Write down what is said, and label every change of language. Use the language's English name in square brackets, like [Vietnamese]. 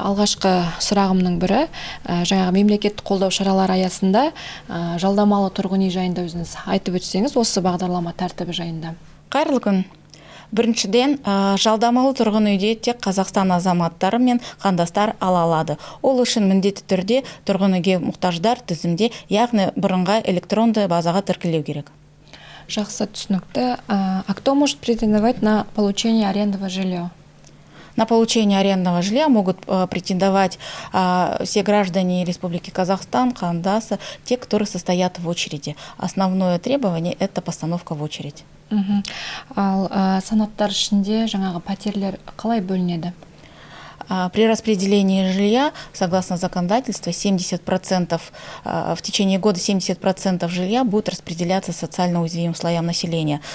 [Kazakh] Алғашқы сұрағымның бірі, жаңағы мемлекеттік қолдау шаралары аясында жалдамалы тұрғын үй жайында өзіңіз айтып өтсеңіз, осы бағдарлама тәртібі жайында. Қайырлы күн. Біріншіден, жалдамалы тұрғын үйде тек Қазақстан азаматтары мен қандастар ала алады. Ол үшін міндетті түрде тұрғын үйге мұқтаждар тізімде, яғни бірыңғай электронды базаға тіркелеу керек. Жақсы, түсінікті. [Russian] А кто может претендовать на получение арендного жилья? На получение арендного жилья могут претендовать все граждане Республики Казахстан, Кандаса, те, которые состоят в очереди. Основное требование – это постановка в очередь. [Kazakh] Ал санаттар ішінде жаңағы пәтерлер қалай бөлінеді? [Russian] При распределении жилья, согласно законодательству, 70%, в течение года 70% жилья будет распределяться социально уязвимым слоям населения.